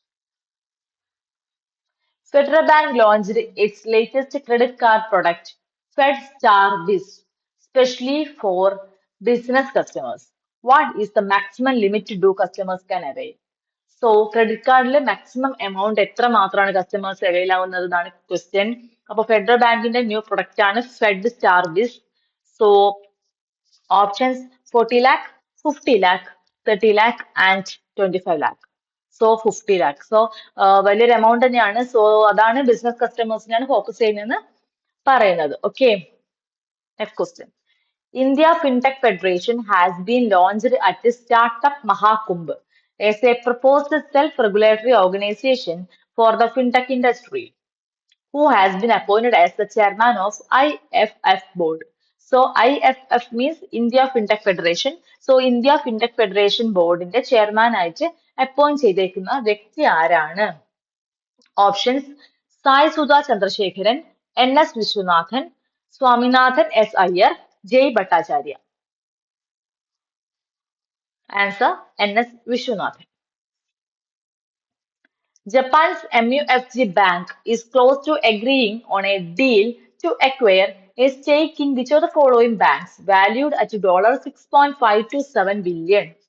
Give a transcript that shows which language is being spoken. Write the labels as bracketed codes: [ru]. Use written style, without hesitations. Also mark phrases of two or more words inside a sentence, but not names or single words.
[en] Federal Bank launched its latest credit card product, FedStar Biz, specially for business customers. What is the maximum limit to do customers can avail? So, credit cardle maximum amount [ml] എത്ര മാത്രമാണ് കസ്റ്റമേഴ്സ് അവൈൽ ആവുന്നതെന്നാണ് ക്വസ്റ്റ്യൻ. അപ്പോൾ ഫെഡറൽ ബാങ്കിന്റെ ന്യൂ പ്രൊഡക്റ്റ് ആണ് ഫെഡ് സ്റ്റാർ ബിസ്. സോ ഓപ്ഷൻസ്: [en] 40 lakh, 50 lakh, 30 lakh, and 25 lakh. [ml] സോ [en] 50 lakh. [ml] സോ വലിയൊരു എമൗണ്ട് തന്നെയാണ്. സോ അതാണ് ബിസിനസ് കസ്റ്റമേഴ്സിനാണ് ഫോക്കസ് ചെയ്യുന്നതെന്ന് പറയുന്നത്. ഓക്കെ. നെക്സ്റ്റ് ക്വസ്റ്റ്യൻ. [en] India FinTech Federation has been launched at Startup Mahakumbh as a proposed self-regulatory organization for the fintech industry. Who has been appointed as the chairman of IFF board? So IFF means India FinTech Federation. So India FinTech Federation boardന്റെ chairman [ml] ആയിട്ട് അപ്പോയിന്റ് ചെയ്തേക്കുന്ന വ്യക്തി ആരാണ്? [en] Options: Sai Sudha Chandrasekharan, NS Vishwanathan, Swaminathan S. Iyer, J. Bhattacharya. Answer: NS Vishwanathan. Japan's MUFG Bank is close to agreeing on a deal to acquire a stake in which of the following banks valued at $6.527 billion?